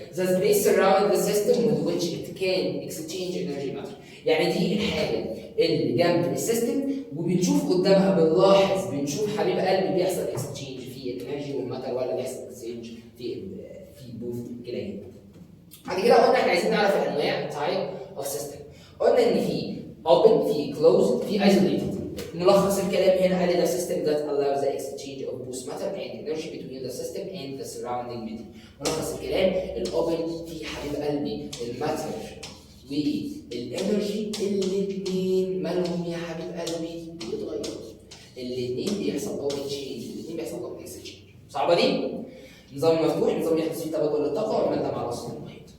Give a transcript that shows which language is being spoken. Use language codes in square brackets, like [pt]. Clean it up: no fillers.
[en] The space around the system with which it can exchange energy matter. [ar] يعني دي الحاجه اللي جنب السيستم وبنشوف قدامها، بنلاحظ، بنشوف حبيب قلبي بيحصل اكستشينج في الانرجي والماتر، ولا بيحصل اكستشينج في بوث كلاهما. بعد كده قلنا احنا عايزين نعرف الانواع [en] Type of system. [ar] قلنا ان في open، في closed، في isolated. ملخص الكلام هنا قال ده [en] system that allows the exchange of both matter and energy between the system and the surrounding medium. [ar] ملخص الكلام الاوبن في حبيب قلبي الماتر والانرجي الاثنين مالهم يا حبيب قلبي؟ بيتغيروا. الاثنين بيحصل اوبن تشينج، الاثنين بيحصل اوبن اكسشينج. صعبه دي؟ نظام مفتوح، نظام يحدث فيه تبادل للطاقه والماده مع الوسط المحيط.